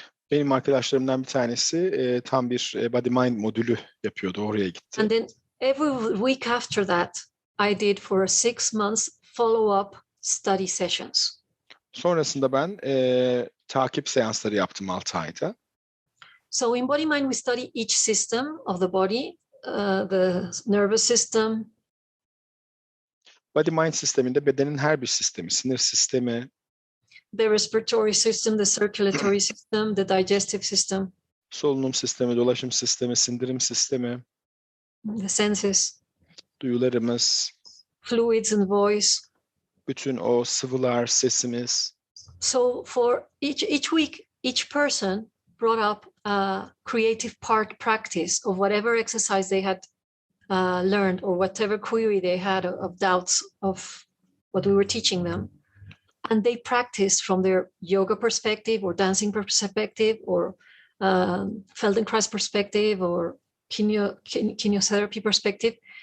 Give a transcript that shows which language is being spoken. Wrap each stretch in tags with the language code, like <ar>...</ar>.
<tr>Benim arkadaşlarımdan bir tanesi tam bir body mind modülü yapıyordu, oraya gitti.</tr> <en>And then every week after that, I did for 6 months follow-up study sessions.</en> <tr>Sonrasında ben takip seansları yaptım 6 ayda.</tr> <en>So in body mind we study each system of the body, the nervous system.</en> <tr>Body mind sisteminde bedenin her bir sistemi, sinir sistemi,</tr> <en>the respiratory system, the circulatory system, the digestive system,</en> <tr>solunum sistemi, dolaşım sistemi, sindirim sistemi,</tr> <en>the senses,</en> <tr>duyularımız,</tr> <en>fluids and voice.</en> <tr>bütün o sıvılar, sesimiz.</tr> <en>So for each week, each person brought up a creative practice of whatever exercise they had learned or whatever query they had of doubts of what we were teaching them. And they practiced from their yoga perspective or dancing perspective or Feldenkrais perspective or kinesiotherapy perspective.</en>